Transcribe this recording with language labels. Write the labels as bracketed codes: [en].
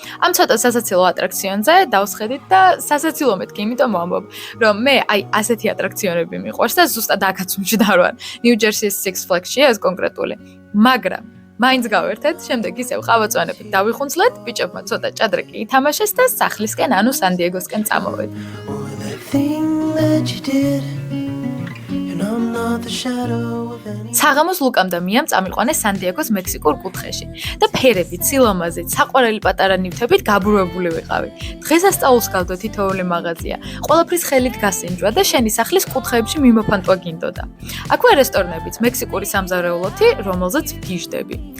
[ka] ამ ცოტა სასაცილო ატრაქციონზე დავსხედით და სასაცილო მეთქი, იმიტომ ვამბობ, რომ მე აი ასეთი ატრაქციონები მიყვარს და ზუსტად აქაც უმჯდარ ვარ. New Jersey-ის Six Flags-ში ეს კონკრეტული. მაგრამ მაინც გავერთეთ, შემდეგ ისევ ყავაწვანებით დავიხუნძლეთ, ბიჭებმა ცოტა ჭადრაკი ითამაშეს და სახლისკენ, ანუ San Diego-სკენ წამოვედით. [en] That thing that you did. and I'm not the shadow of any. [ka] საღამოს ლუკამ და მიამ წამიყვანეს სან-დიეგოს მექსიკურ კუთხეში და ფერებით, სილამაზით, საყვარელი პატარა ნივთებით გაბრუებული ვიყავი. დღესასწაულს გავდო თითოეული მაღაზია. ყველაფრის ხელით გასინჯვა და შენი სახლის კუთხეებში მიმოფანტვა გინდოდა. აქვე რესტორნებიც, მექსიკური სამზარეულოთი, რომელზეც ვგიჟდები.